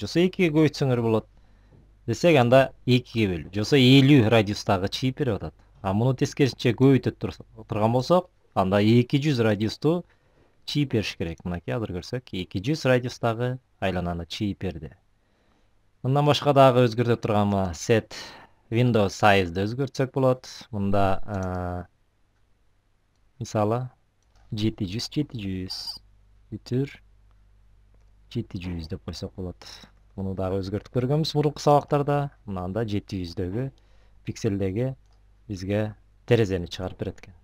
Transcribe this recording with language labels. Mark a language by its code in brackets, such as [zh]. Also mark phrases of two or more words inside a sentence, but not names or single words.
[ky] Жоксо 2ге көбөйтсөңөр болот десек, анда 2ге бөлүү. Жоксо 50 радиустагы чийип берип атат. Муну тескерисинче көбөйтө турган болсок, анда 200 радиусту чийип бериш керек. Мынакей азыр көрсөк, 200 радиустагы айлананы чийип берди. Мындан башка дагы өзгөртө турганбы? [en] Set Windows size'ды [ky] өзгөртсөк болот. Мында мисалы 700 бүтүр 700 деп койсок болот. Муну дагы өзгөртүп көргөнбүз мурунку сабактарда. Мына анда 700дөгү пикселдеги бизге терезени чыгарып берет экен.